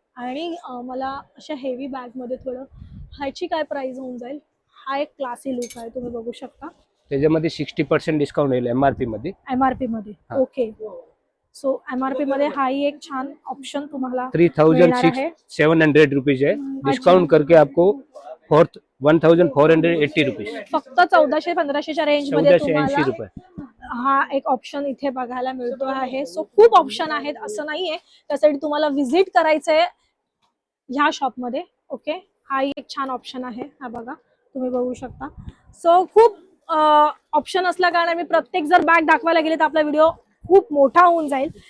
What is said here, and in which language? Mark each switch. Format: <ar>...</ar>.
<mr>आणि मला अशा हेवी बॅगमध्ये थोडं ह्याची काय प्राइस होऊन जाईल. हा एक क्लासी लुक आहे, तुम्ही बघू शकता. त्याच्यामध्ये 60% डिस्काउंट येईल MRP मध्ये. MRP मध्ये. हा. ओके. सो MRP मध्ये हाही एक छान ऑप्शन तुम्हाला मिळणार आहे.</mr> <hi>3700 रुपीज है, डिस्काउंट करके आपको 1480 रुपीज,</hi> <mr>फक्त 1400-1500च्या रेंज मध्ये</mr> <hi>1480</hi> <mr>तुम्हाला रुपये. हा एक ऑप्शन इथे बघायला मिळतो आहे. सो खूप ऑप्शन आहेत, असं नाहीये. त्यासाठी तुम्हाला व्हिजिट करायचंय ह्या शॉपमध्ये. ओके. हा एक छान ऑप्शन आहे. हा बघा, तुम्ही बघू शकता. सो खूप ऑप्शन असल्या कारणाने मी प्रत्येक जर बॅग दाखवायला गेले तर आपला व्हिडिओ खूप मोठा होऊन जाईल.</mr>